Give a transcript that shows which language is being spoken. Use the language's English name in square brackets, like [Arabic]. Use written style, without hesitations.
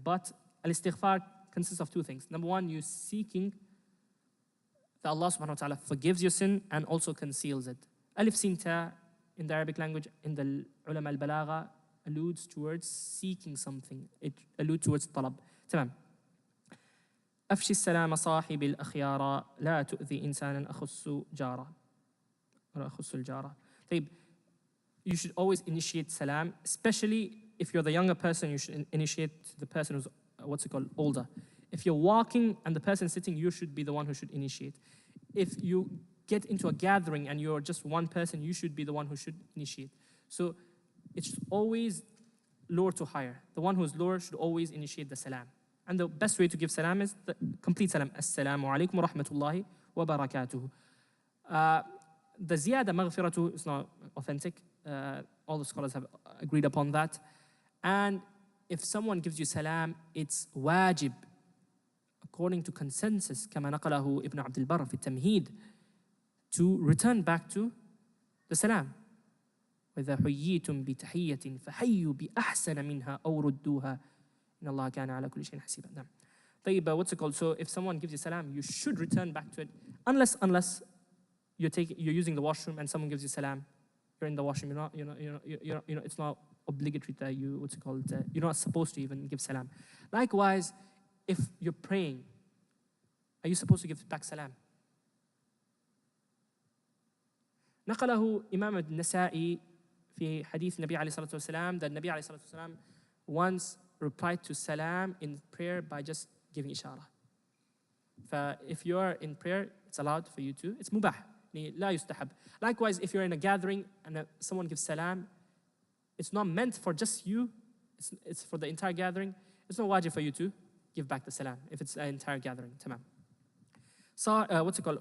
[English] But al-istighfar consists of two things. Number one, you're seeking that Allah subhanahu wa ta'ala forgives your sin and also conceals it. Alif sin ta in the Arabic language, in the ulama al-balagha, alludes towards seeking something. It alludes towards talab. تمام. [Arabic] أفشي السلام صاحب الأخيار لا تؤذي إنسانا أخص جارة ولا أخص الجارة. [English] طيب, you should always initiate salam, especially if you're the younger person. You should initiate the person who's older. If you're walking and the person sitting, you should be the one who should initiate. If you get into a gathering and you're just one person, you should be the one who should initiate. So it's always lower to higher. The one who's lower should always initiate the salam. And the best way to give salam is the complete salam. Assalamu alaikum wa rahmatullahi wa barakatuhu. The ziyada maghfiratu is not authentic. All the scholars have agreed upon that. And if someone gives you salam, it's wajib, according to consensus, [Arabic] كما نقله ابن عبد البر في التمهيد, [English] to return back to the salam. [Arabic] وإذا حييتم بتحية فحيوا بأحسن منها أو ردوها إن الله كان على كل شيء حسيبا. نعم. [English] طيب, what's it called? So if someone gives you salam, you should return back to it, unless you're using the washroom and someone gives you salam. You're in the washroom. It's not obligatory that you're not supposed to even give salam. Likewise, if you're praying, are you supposed to give back salam? [Arabic] نقله إمام النسائي في حديث النبي عليه الصلاة والسلام that النبي عليه الصلاة والسلام [English] once replied to salam in prayer by just giving ishara. If you're in prayer, it's allowed for you to. It's mubah. [Arabic] لا يستحب. [English] Likewise, if you're in a gathering and someone gives salam, it's not meant for just you. It's for the entire gathering. It's not wajib for you to give back the salam if it's an entire gathering. Tamam. What's it called?